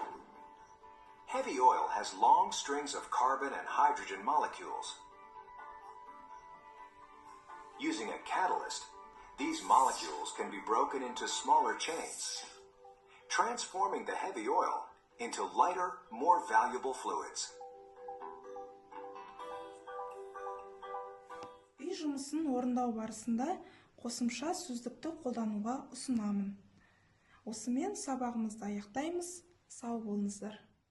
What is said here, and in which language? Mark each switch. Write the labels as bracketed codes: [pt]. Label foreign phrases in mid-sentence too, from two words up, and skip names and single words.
[en] Heavy oil has long strings of carbon and hydrogen molecules. Using a catalyst, these molecules can be broken into smaller chains, transforming the heavy oil into lighter, more valuable fluids. [kk] Үй жұмысын орындау барысында қосымша сөздікті қолдануға ұсынамын. Осымен сабағымызды аяқтаймыз. Сау болыңыздар.